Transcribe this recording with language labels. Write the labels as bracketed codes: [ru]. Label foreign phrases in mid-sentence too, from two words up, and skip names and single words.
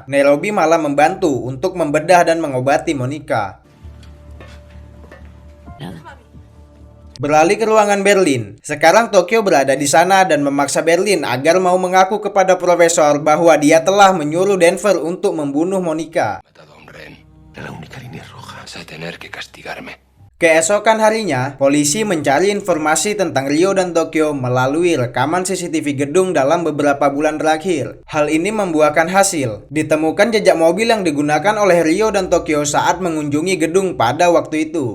[id] Nairobi malah membantu untuk membedah dan mengobati Monica. Beralih ke ruangan Berlin. Sekarang Tokyo berada di sana dan memaksa Berlin agar mau mengaku kepada profesor bahwa dia telah menyuruh Denver untuk membunuh Monica. [es] Matado a un rehén. Era la única línea roja. Vas a tener que castigarme. [id] Keesokan harinya, polisi mencari informasi tentang Rio dan Tokyo melalui rekaman CCTV gedung dalam beberapa bulan terakhir. Hal ini membuahkan hasil. Ditemukan jejak mobil yang digunakan oleh Rio dan Tokyo saat mengunjungi gedung pada waktu itu.